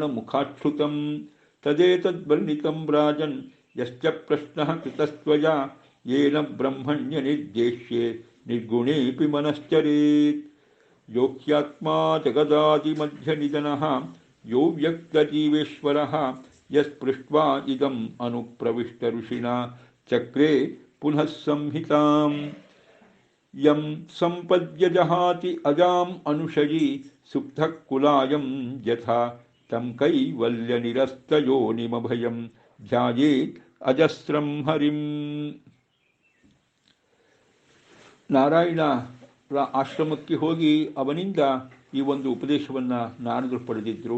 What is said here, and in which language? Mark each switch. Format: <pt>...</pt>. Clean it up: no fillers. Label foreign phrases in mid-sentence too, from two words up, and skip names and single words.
<sa>ಮುಖಾಚ್ಯುತಂ ತದೇತದ್ವರ್ಣಿತಂ ರಾಜನ್ ಯಶ್ಚ ಪ್ರಶ್ನಃ ಕೃತಸ್ತ್ವಯಾ ಯೇನ ಬ್ರಹ್ಮಣ್ಯ ನಿರ್ದೇಶ್ಯೆ ನಿರ್ಗುಣೇಪಿ ಮನಶ್ಚರೇತ್ ಯೋಕ್ಯಾತ್ಮಾ ಜಗದಾದಿಮಧ್ಯ ನಿಧನಃ ಯೋ ವ್ಯಕ್ತಜೀವೇಶ್ವರಃ ಯಸ್ಪೃಷ್ಟ್ವಾ ಇದಂ ಅನುಪ್ರವಿಷ್ಟ ಋಷಿಣಾ ಚಕ್ರೇ ಪುನಃ ಸಂಹಿತಾಂ ಯಂ ಸಂಪದ್ಯ ಜಹಾತಿ ಅಜಾಂ ಅನುಷಯಿ ಸುಪ್ತಃ ಕುಲಾಯಂ ಯಥಾ ತಂ ಕೈವಲ್ಯ ನಿರಸ್ತಯೋನಿಮಭಯಂ ಧ್ಯಾಯೇತ್ ಅಜಸ್ರಂ ಹರಿಂ.</sa> <kn>ನಾರಾಯಣರ ಆಶ್ರಮಕ್ಕೆ ಹೋಗಿ ಅವನಿಂದ ಈ ಒಂದು ಉಪದೇಶವನ್ನು ನಾರದರು ಪಡೆದಿದ್ದರು.</kn>